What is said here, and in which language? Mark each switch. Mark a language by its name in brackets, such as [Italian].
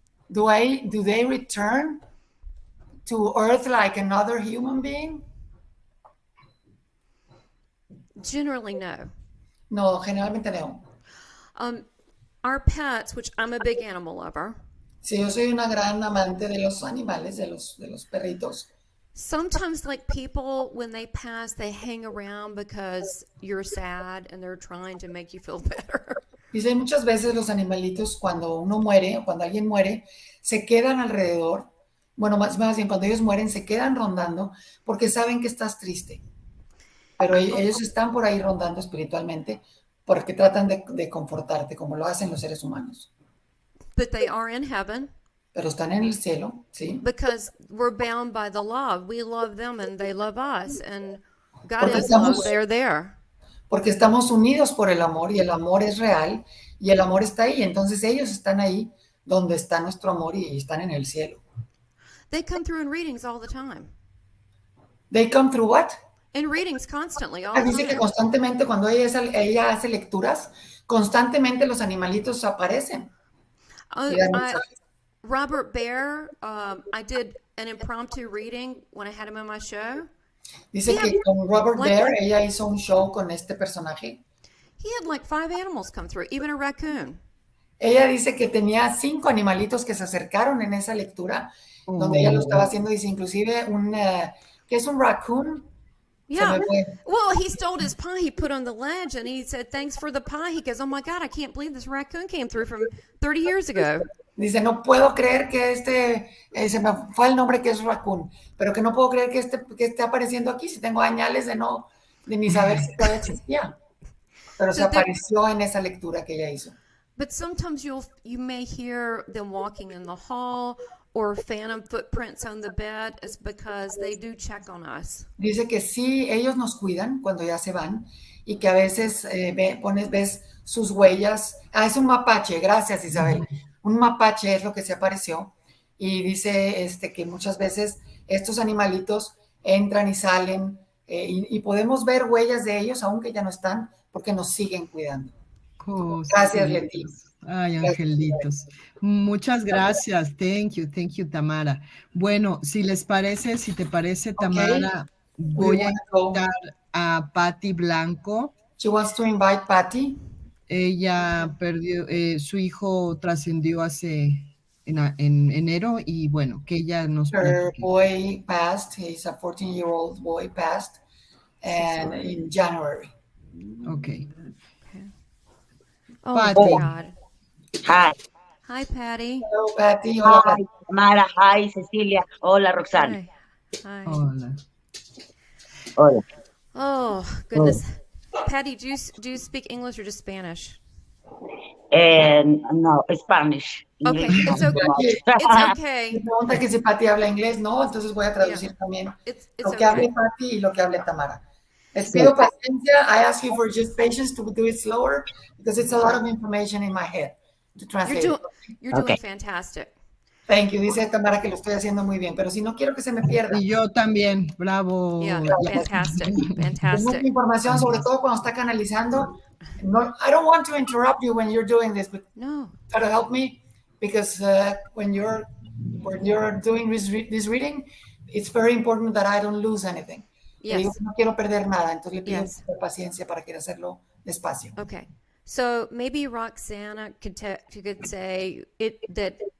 [English] Do they return to Earth like another human being? Generally, no. [Spanish] No, generalmente no. [English] Our pets, which I'm a big animal lover. [Spanish] Sí, yo soy una gran amante de los animales, de los perritos. [English] Sometimes, like people, when they pass, they hang around because you're sad and they're trying to make you feel better. [Spanish] Dice, muchas veces los animalitos cuando uno muere o cuando alguien muere, se quedan alrededor. Bueno, más bien cuando ellos mueren, se quedan rondando porque saben que estás triste. Pero ellos están por ahí rondando espiritualmente porque tratan de confortarte como lo hacen los seres humanos. [English] But they are in heaven. [Spanish] Pero están en el cielo, ¿sí? [English] Because we're bound by the love. We love them and they love us. And God is love, they're there. [Spanish] Porque estamos unidos por el amor y el amor es real y el amor está ahí. Entonces ellos están ahí donde está nuestro amor y están en el cielo. [English] They come through in readings all the time. They come through what? In readings constantly, all the [Spanish] Dice que [English] time. [Spanish] constantemente cuando ella hace lecturas, constantemente los animalitos aparecen. [English] Robert Bear, I did an impromptu reading when I had him on my show. [Spanish] Dice que con Robert Bear, ella hizo un show con este personaje. [English] He had like 5 animals come through, even a raccoon. [Spanish] Ella dice que tenía 5 animalitos que se acercaron en esa lectura, donde ella lo estaba haciendo. Dice inclusive que es un raccoon. [English] Yeah. Well, he stole his pie. He put on the ledge and he said, thanks for the pie. He goes, oh my God, I can't believe this raccoon came through from 30 years ago. [Spanish] Dice, no puedo creer que se me fue el nombre que es raccoon, pero que no puedo creer que esté apareciendo aquí si tengo añales de ni saber si todavía existía. Pero se apareció en esa lectura que ella hizo. [English] But sometimes you may hear them walking in the hall or phantom footprints on the bed. It's because they do check on us. [Spanish] Dice que sí, ellos nos cuidan cuando ya se van y que a veces ves sus huellas. Es un mapache, gracias Isabel. Un mapache es lo que se apareció y dice que muchas veces estos animalitos entran y salen y podemos ver huellas de ellos aunque ya no están porque nos siguen cuidando. Gracias, Leti. Ay, angelitos. Muchas gracias. [English] Thank you, Tamara. [Spanish] Bueno, si te parece, Tamara, voy a invitar a Patty Blanco. [English] She wants to invite Patty. [Spanish] Ella perdió, su hijo trascendió en enero y bueno, que ella nos [English] Her boy passed. He's a 14-year-old boy passed in January. Okay. Oh, Patty. God. Hi. Hi, Patty. Hello, Patty. Hola, Hi, Tamara. Hi, Cecilia. Hola, Roxana. Hi. [Spanish] Hola. Hola. [English] Oh, goodness. Patty, do you speak English or just Spanish? No, Spanish. Okay, it's okay. It's okay. [Spanish] Me pregunta que si Patty habla inglés, no, entonces voy a traducir también lo que hable Patty y lo que hable Tamara. Les pido paciencia. [English] I ask you for just patience to do it slower because it's a lot of information in my head to translate. You're doing fantastic. Thank you. [Spanish] Dice Tamara que lo estoy haciendo muy bien, pero si no quiero que se me pierda. Y yo también. Bravo. [English] Yeah, fantastic. [Spanish] Hay mucha información, sobre todo cuando está canalizando. [English] No, I don't want to interrupt you when you're doing this, but try to help me because when you're doing this reading, it's very important that I don't lose anything. Yes. [Spanish] No quiero perder nada, entonces le pido paciencia para querer hacerlo despacio. [English] Okay. So maybe Roxana could say that